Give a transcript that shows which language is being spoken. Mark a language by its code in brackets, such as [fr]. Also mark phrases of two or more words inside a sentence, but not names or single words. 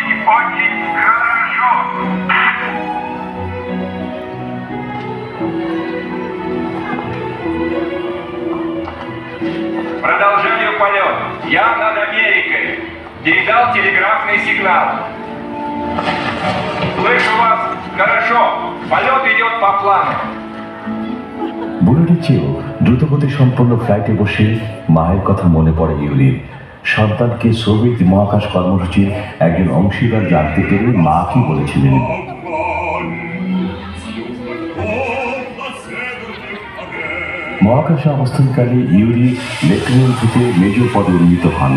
[ru] очень хорошо. Продолжаю полет. Я над Америкой. Передал телеграфный сигнал. Слышу вас хорошо. Полет идет по плану. [bn] বুলেটের চেয়েও দ্রুতগতি সম্পন্ন ফ্লাইটে বসে মায়ের কথা মনে পড়ে ইউরির। সন্তানকে সোভিয়েত মহাকাশ কর্মসূচির একজন অংশীদার জানতে পেরে মা কি বলেছিলেন। মহাকাশে অবস্থানকালে ইউরি লেফটেন্যান্ট থেকে মেজর পদে উন্নীত হন।